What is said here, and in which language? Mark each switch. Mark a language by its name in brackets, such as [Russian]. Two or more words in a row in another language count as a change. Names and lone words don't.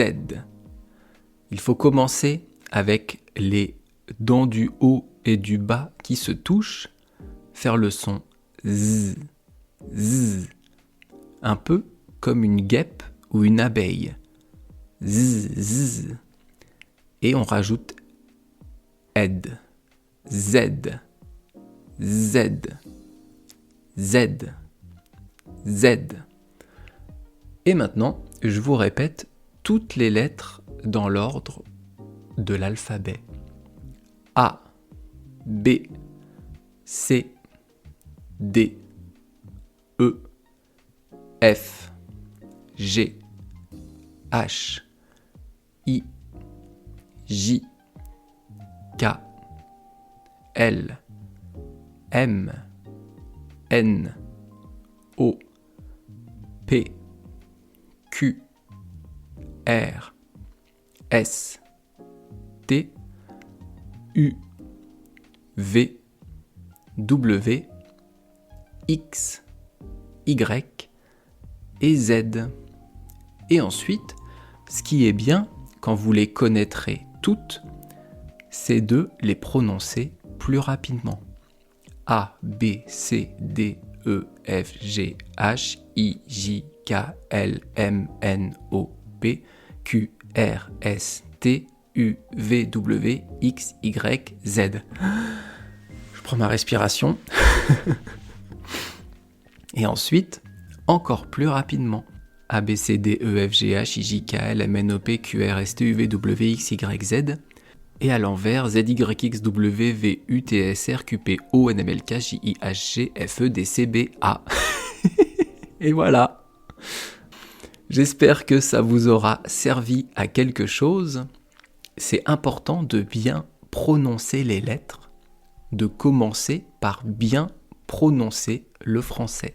[French] Il faut commencer avec les dents du haut et du bas qui se touchent, faire le son Z. Z. Un peu comme une guêpe ou une abeille. Z. Z. Et on rajoute ed. Z. Z. Z. Z. Et maintenant, je vous répète toutes les lettres dans l'ordre de l'alphabet. A, B, C, D, E, F, G, H, I, J, K, L, M, N, O, P, Q, R, S, T, U, V, W, X, Y et Z. Et ensuite, ce qui est bien quand vous les connaîtrez toutes, c'est de les prononcer plus rapidement. A, B, C, D, E, F, G, H, I, J, K, L, M, N, O, P, Q, R, S, T, U, V, W, X, Y, Z. Je prends ma respiration. Et ensuite, encore plus rapidement. A, B, C, D, E, F, G, H, I, J, K, L, M, N, O, P, Q, R, S, T, U, V, W, X, Y, Z. Et à l'envers, ZYXWVUTSRQPONMLKJIHGFEDCBA. Et voilà. J'espère que ça vous aura servi à quelque chose. C'est important de bien prononcer les lettres, de commencer par bien prononcer le français.